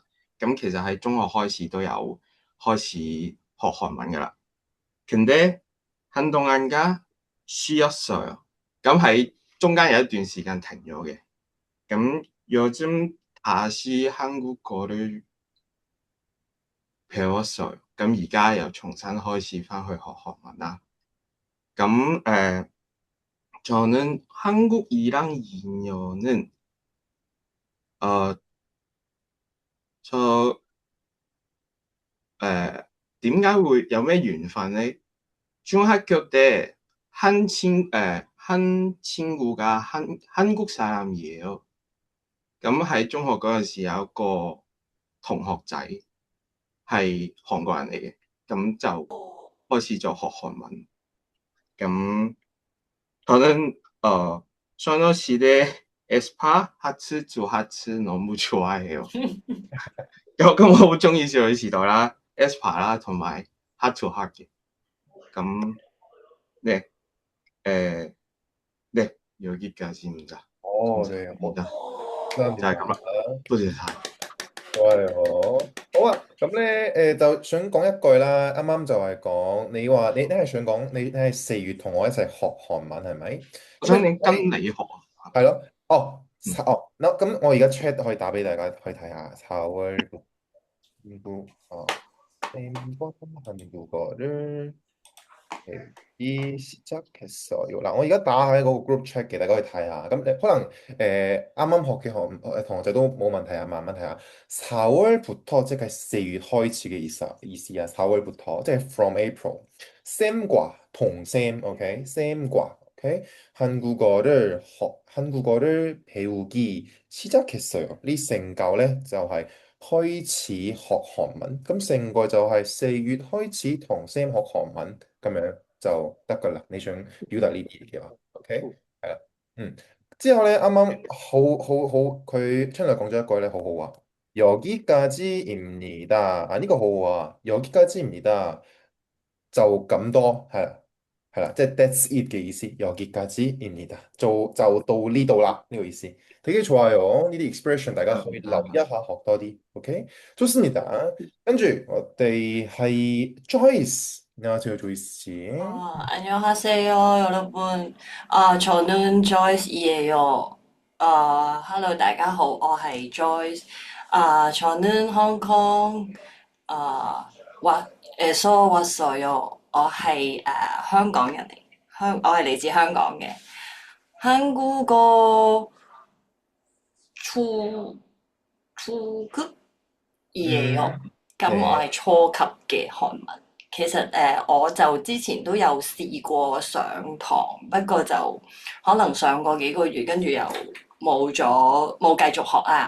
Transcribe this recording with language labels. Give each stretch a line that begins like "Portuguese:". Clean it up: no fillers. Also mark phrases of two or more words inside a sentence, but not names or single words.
Cantonese: 咁其實喺中學開始都有開始學韓文噶啦。
Korean: 근데 한동안가 쉬었어요.
Cantonese: 咁喺中間有一段時間停咗嘅。
Korean: 咁 요즘 다시 한국어를 배웠어요.
Cantonese: 咁而家又重新開始翻去學韓文啦。咁
Korean: 저는 한국이랑 인연은
Cantonese: 點解會有咩緣分呢？
Korean: 중학교 때 한 친구가 한국 사람이에요.
Cantonese: 咁喺中學嗰陣時有一個同學仔係韓國人嚟嘅，咁就開始咗學韓文。
Korean: 咁 저는 소녀시대 에스파 하츠 조하츠 너무 좋아해요.
Cantonese: 咁我好中意少女時代啦、aespa 啦同埋 Heart to Heart 嘅。
Korean: 咁 네 네 여기까지입니다. 네. 감사합니다.
Cantonese: 就係
Korean: 감사합니다.
Cantonese: 咁啦，多謝晒。
Korean: 좋아요.
Cantonese: 好啊，咁咧就想講一句啦。啱啱就係講你話你係想講你係4月同我一齊學韓文係咪？我想你跟你學啊。係咯。咁我而家 chat 可以打俾大家去睇下。
Korean: 4월 쌤과 한국어를 배우기 시작했어요.
Cantonese: 嗱，我而家打喺嗰個
English: group chat
Cantonese: 嘅，大家可以睇下。咁你可能啱啱學嘅同學仔都冇問題啊，慢慢睇下。4월부터即係4月開始嘅意思啊。4월부터即係
English: from April。
Cantonese: 쌤과同 쌤，OK？쌤과 OK？
Korean: 한국어를 배우기 시작했어요。
Cantonese: 呢成嚿咧就係開始學韓文，咁成個就係4月開始同 Sam 學韓文咁樣就得噶啦。你想表達呢啲嘢嘅話，OK？係啦，之後咧啱啱好，佢出嚟講咗一句咧好好啊，여기까지입니다。呢個好好啊，여기까지입니다。就咁多係啦，即係
English: that's it
Cantonese: 嘅意思。여기까지입니다。就到呢度啦，呢個意思。
Korean: 되게 좋아요.
Cantonese: 이 expression 大家可以留一下學多啲。OK， 좋습니다. 跟住我哋係 Joyce。
Korean: 안녕하세요, Joyce。 안녕하세요, 여러분. 저는 Joyce이에요.
Cantonese: Hello, 大家好，我係 Joyce.
Korean: 저는 홍콩 에서 왔어요.
Cantonese: 我係香港人嚟，我係嚟自香港嘅。한국어初級이에요。咁我係初級嘅韓文。其實我就之前都有試過上堂，不過就可能上過幾個月，跟住又冇繼續學啦。